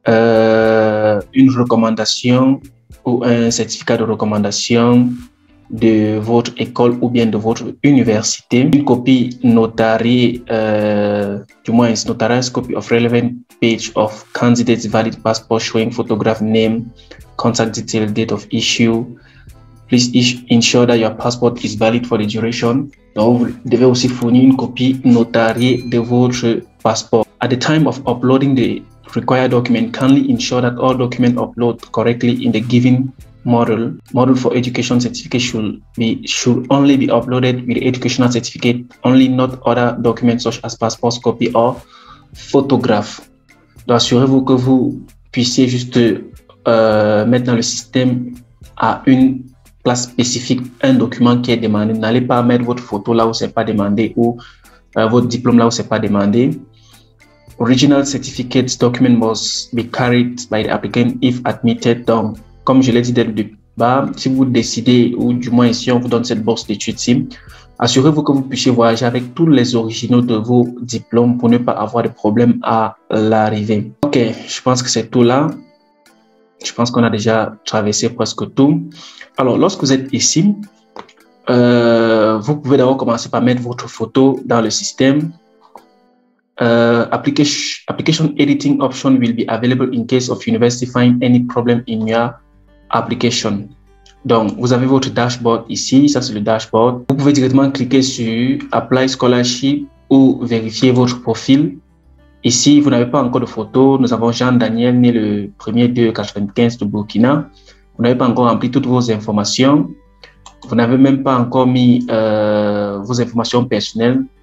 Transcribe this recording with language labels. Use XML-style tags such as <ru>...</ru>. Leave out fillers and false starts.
<fr>Une recommandation ou un certificat de recommandation de votre école ou bien de votre université, une copie notariée, du moins</fr> <en>notarized copy of relevant page of candidate's valid passport showing photograph name, contact detail, date of issue. Please ensure that your passport is valid for the duration.</en> <fr>Donc, vous devez aussi fournir une copie notariée de votre passeport.</fr> <en>At the time of uploading the required document, kindly ensure that all documents upload correctly in the given model for education certificate should only be uploaded with the educational certificate only, not other documents such as passport copy or photograph.</en> <fr>Donc assurez-vous que vous puissiez juste mettre dans le système à une place spécifique un document qui est demandé. N'allez pas mettre votre photo là où c'est pas demandé ou votre diplôme là où c'est pas demandé.</fr> <en>Original certificates document must be carried by the applicant if admitted.</en> <fr>Donc, comme je l'ai dit dès le départ, si vous décidez, ou du moins ici on vous donne cette bourse d'études, assurez-vous que vous puissiez voyager avec tous les originaux de vos diplômes pour ne pas avoir de problème à l'arrivée. Ok, je pense que c'est tout là. Je pense qu'on a déjà traversé presque tout. Alors, lorsque vous êtes ici, vous pouvez d'abord commencer par mettre votre photo dans le système.</fr> <en>Application editing option will be available in case of university find any problem in your application.</en> <fr>Donc, vous avez votre dashboard ici. Ça, c'est le dashboard. Vous pouvez directement cliquer sur Apply Scholarship ou vérifier votre profil. Ici, vous n'avez pas encore de photo. Nous avons Jean-Daniel, né le 1er 2 95 de Burkina. Vous n'avez pas encore rempli toutes vos informations. Vous n'avez même pas encore mis vos informations personnelles.</fr>